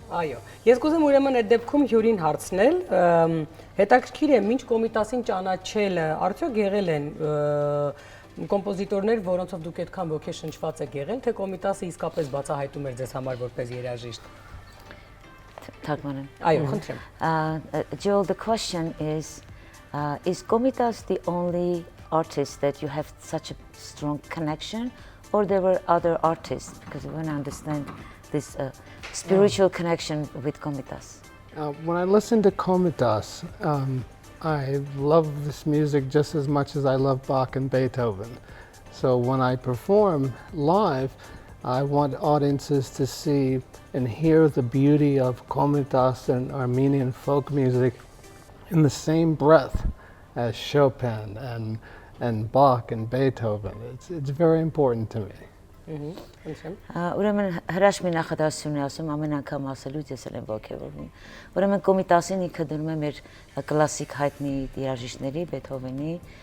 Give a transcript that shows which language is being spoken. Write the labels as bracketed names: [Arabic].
[Armenian] Այո, ես կուզեմ ուրեմն այդ դեպքում Հյուրին հարցնել, հետաքրքիր է, մինչ Կոմիտասին ճանաչելը, արդյոք եղել են կոմպոզիտորներ, որոնցով դուք այդքան ոգեշնչված եք եղել, թե Կոմիտասը իսկապես բացահայտում էր ձեզ համար որպես երաժիշտ։ Թարգմանեմ։ Այո, խնդրեմ։ [English] Joel, the question is Komitas the only artist that you have such a strong connection, or there were other artists? Because we want to understand this spiritual connection with Komitas. When I listen to Komitas, I love this music just as much as I love Bach and Beethoven. So when I perform live, I want audiences to see and hear the beauty of Komitas and Armenian folk music in the same breath as Chopin and Bach and Beethoven. It's very important to me. [Armenian] Ուրեմն հրաշք մի նախադասություն է ասում, ամեն անգամ ասելուց ես էլ եմ ոգևորվում։ Ուրեմն Կոմիտասին ինքը դնում է մեր կլասիկ հայտնի երաժիշտների, Բեթհովենի,